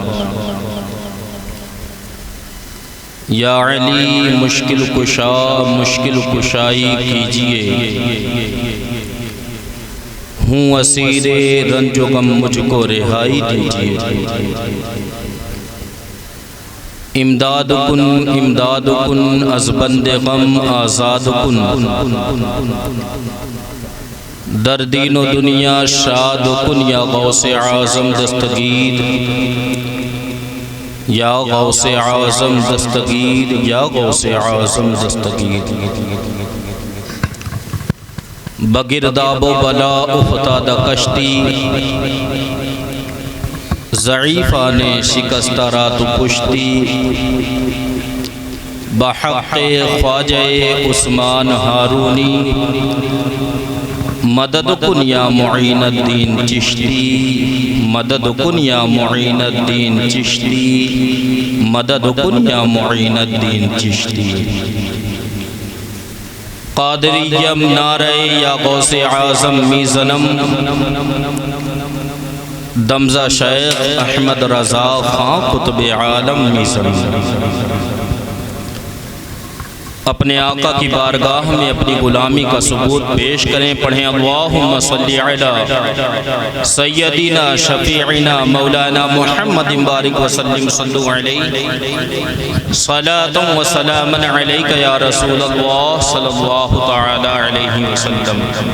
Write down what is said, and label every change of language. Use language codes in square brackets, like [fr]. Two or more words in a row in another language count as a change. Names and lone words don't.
[ur] یا علی مشکل کشا مشکل کشائی کیجئے، ہوں اسیر رنج و غم مجھ کو رہائی دیجئے۔ [fa] امداد کن از بند غم آزاد کن، در دین و دنیا شاد کن یا غوث اعظم دستگیر، یا غوث اعظم دستگیر، یا غوث اعظم دستگیر۔ بگرداب و بلا افتاد کشتی، ضعیفان شکستہ رات پشتی، بحق خواجہ عثمان ہارونی، مدد کن یا معین الدین چشتی، مدد کن یا معین الدین چشتی، مدد کن یا معین الدین چشتی۔ قادریم نعرہ یا غوث اعظم میزنم، دمزہ شیخ احمد رضا خان قطب عالم میزنم۔ [ur] اپنے آقا کی بارگاہ میں اپنی غلامی کا ثبوت پیش کریں، پڑھیں [ar] اللہم صلی علی سیدنا شفیعنا مولانا محمد بارک وسلم، صلو علیہ صلاة و سلام علیک یا رسول اللہ صلی اللہ تعالی علیہ وسلم۔